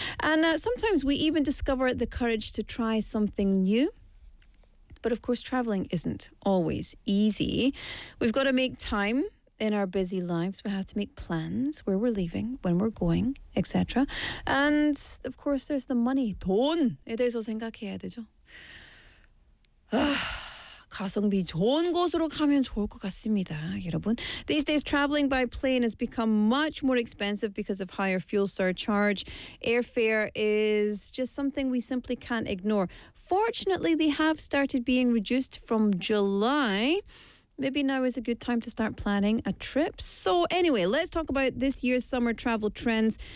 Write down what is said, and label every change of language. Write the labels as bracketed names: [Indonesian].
[English] And sometimes we even discover the courage to try something new. But of course, traveling isn't always easy. We've got to make time in our busy lives. We have to make plans where we're leaving, when we're going, etc. And of course, there's the money. [Korean] 돈에 대해서 생각해야 되죠. 가성비 좋은 곳으로 가면 좋을 것 같습니다, 여러분. [English] These days, traveling by plane has become much more expensive because of higher fuel surcharge. Airfare is just something we simply can't ignore. Fortunately, they have started being reduced from July. Maybe now is a good time to start planning a trip. So anyway, let's talk about this year's summer travel trends.